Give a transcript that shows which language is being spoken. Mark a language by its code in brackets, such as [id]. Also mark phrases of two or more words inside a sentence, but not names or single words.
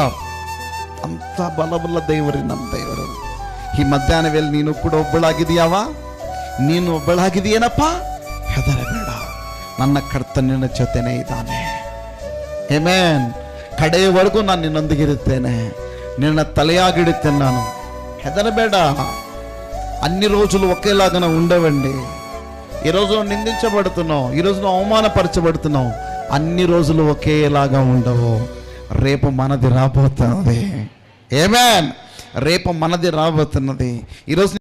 [kn] ಅಂತ ಬಲಬಲ್ಲ ದೇವರು ನಮ್ಮ ದೇವರು. ಈ ಮಧ್ಯಾಹ್ನ ವೇಳೆ ನೀನು ಕೂಡ ಒಬ್ಬಳಾಗಿದೆಯಾವ? ನೀನು ಒಬ್ಬಳಾಗಿದೆಯೇನಪ್ಪ? ಹೆದರಬೇಡ, ನನ್ನ ಕರ್ತನ ಜೊತೆನೇ ಇದ್ದಾನೆ. ಆಮೆನ್. ಕಡೆಯವರೆಗೂ ನಾನು ನಿನ್ನೊಂದಿಗೆ ಇರುತ್ತೇನೆ, [te] నిన్న తలయాగిడితేను. [kn] ನಾನು ಹೆದರಬೇಡ. [te] అన్ని రోజులు ఒకేలాగా ఉండవండి. ఈరోజు నిందించబడుతున్నావు, ఈరోజు అవమానపరచబడుతున్నావు. అన్ని రోజులు ఒకేలాగా ఉండవు. రేపు మనది రాబోతున్నది. ఆమేన్. రేపు మనది రాబోతున్నది. ఈరోజు